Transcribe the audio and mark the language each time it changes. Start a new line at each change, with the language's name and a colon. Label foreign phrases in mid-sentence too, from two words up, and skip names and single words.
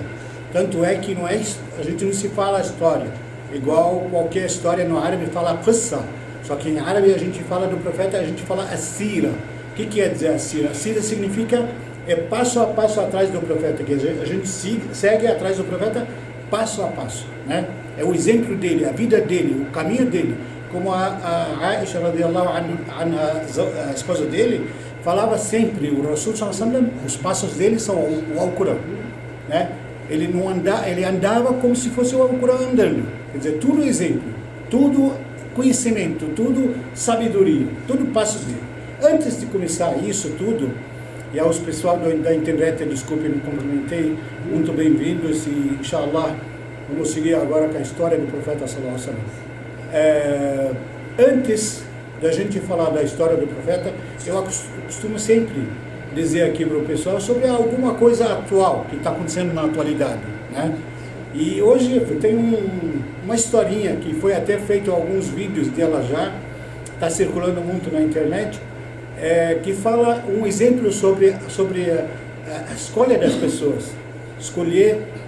Portuguese: Tanto é que a gente não se fala história, igual qualquer história no árabe fala qissa, só que em árabe a gente fala do profeta, a gente fala as-sira. O que quer dizer as-sira? As-sira significa passo a passo atrás do profeta, que a gente segue atrás do profeta passo a passo, né? É o exemplo dele, a vida dele, o caminho dele, como a Aisha
Arabic: رضي الله عنها,
Portuguese: a esposa dele, falava sempre, o Rasul
Arabic: صلى الله عليه وسلم,
Portuguese: os passos dele são o Alcorão, né? Ele andava como se fosse o Alcorão andando, quer dizer, tudo exemplo, tudo conhecimento, tudo sabedoria, tudo passos dele. Antes de começar isso tudo, e aos pessoal da internet, desculpe, me cumprimentei, muito bem-vindos, e inshallah vamos seguir agora com a história do profeta
Arabic: صلى الله عليه وسلم.
Portuguese: Antes da gente falar da história do profeta, eu costumo sempre dizer aqui para o pessoal sobre alguma coisa atual que está acontecendo na atualidade, né? E hoje tem uma historinha que foi até feito alguns vídeos dela já, está circulando muito na internet, que fala um exemplo sobre a escolha das pessoas, escolher